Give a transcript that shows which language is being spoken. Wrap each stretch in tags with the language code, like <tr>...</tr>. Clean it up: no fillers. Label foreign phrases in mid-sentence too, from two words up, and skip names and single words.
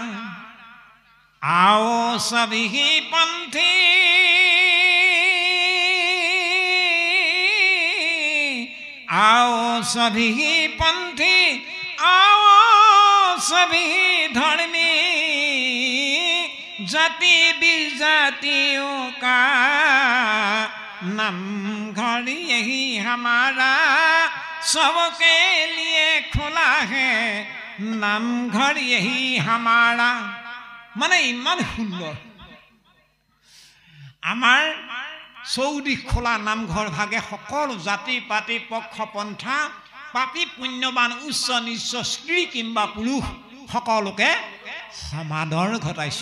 <hi>आओ सभी पंथी आओ सभी पंथी आओ सभी धर्मी जाति विजातियों का नाम घर यही हमारा, सबके लिए खुला है नाम घर यही हमारा।</hi> <as>মানে ইমান সুন্দৰ আমাৰ চৌদিশ খোলা নামঘৰ ভাগে সকলো জাতি পাতি পক্ষ পন্থা পাপী পুণ্যবান উচ্চ নিচ্চ স্ত্ৰী কিংবা পুৰুষ সকলোকে সমাদৰ ঘটাইছে।</as>